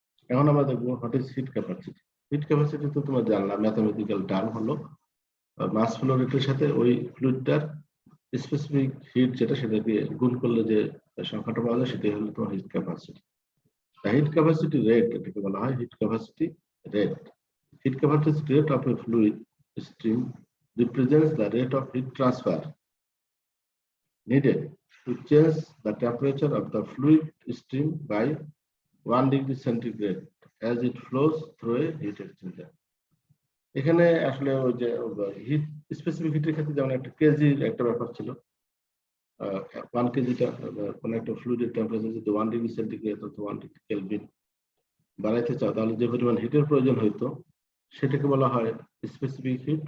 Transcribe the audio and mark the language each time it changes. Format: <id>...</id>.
<bn>এখন আমরা দেখবো</bn> <en>What is heat capacity.</en> <bn>Hit capacity তো তোমরা জানলা, ম্যাথমেটিক্যাল টার্ম হলো মাস ফ্লো রেটের সাথে ওই ফ্লুইডটার স্পেসিফিক হিট যেটা, সেটাকে গুণ করলে যে সংখ্যাটা পাওয়া যায়, সেটাই হলো তোমার hit capacity. Hit capacity rate এটাকে বলা হয় hit capacity rate.</bn> <en>Heat capacity rate of a fluid stream represents the rate of heat transfer needed to change the temperature of the fluid stream by 1 degree centigrade as it flows through a heat exchanger.</en> <bn>এখানে আসলে ওই যে hit specific হিটের ক্ষেত্রে যেমন একটা কেজির একটা ব্যাপার ছিল, 1 কেজিটা কোন একটা ফ্লুইডের টেম্পারেচার যদি 1 ডিগ্রি সেন্টিগ্রেড অথবা 1 ডিগ্রি কেলভিন বাড়াইতে চাও, তাহলে যে পরিমাণ হিটের প্রয়োজন হইতো সেটাকে বলা হয় স্পেসিফিক হিট।</bn>